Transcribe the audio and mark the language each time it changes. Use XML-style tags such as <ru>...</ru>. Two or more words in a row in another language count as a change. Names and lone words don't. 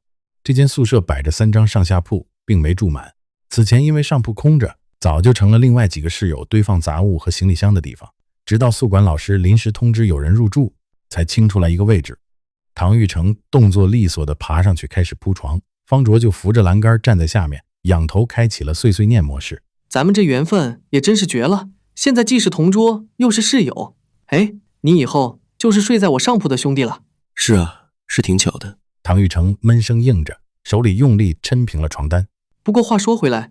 <zh>這間宿舍擺着3張上下鋪，並沒住滿。此前因為上鋪空着，早就成了另外幾個室友堆放雜物和行李箱的地方。直到宿管老師臨時通知有人入住，才清出來一個位置。唐玉成動作利索地爬上去開始鋪床，方卓就扶着欄杆站在下面，仰頭開啟了碎碎念模式。咱們這緣分也真是絕了， 現在既是同桌，又是室友。哎，你以後就是睡在我上鋪的兄弟了。是啊，是挺巧的。唐玉成悶聲應着，手裡用力抻平了床单。不過话說回来，</zh>